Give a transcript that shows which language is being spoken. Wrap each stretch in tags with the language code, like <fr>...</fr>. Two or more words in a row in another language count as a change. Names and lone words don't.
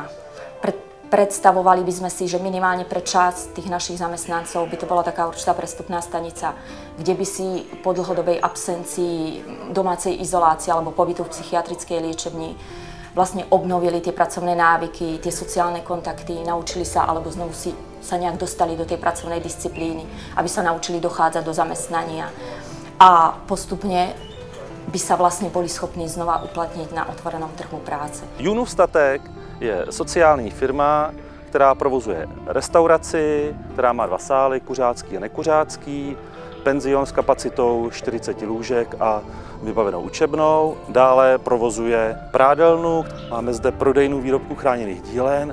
<sk>Predstavovali by sme si, že minimálne pre časť tých našich zamestnancov by to bola taká určitá prestupná stanica, kde by si po dlhodobej absencii domácej izolácie alebo pobytu v psychiatrickej liečebni vlastne obnovili tie pracovné návyky, tie sociálne kontakty, naučili sa alebo znovu sa nejak dostali do tej pracovnej disciplíny, aby sa naučili dochádzať do zamestnania a postupne by sa vlastne boli schopní znova uplatniť na otvorenom trhu práce.</sk> <cs>Junův statek je sociální firma, která provozuje restauraci, která má 2 sály, kuřácký a nekuřácký, penzion s kapacitou 40 lůžek a vybavenou učebnou. Dále provozuje prádelnu, máme zde prodejnu výrobků chráněných dílen.</cs>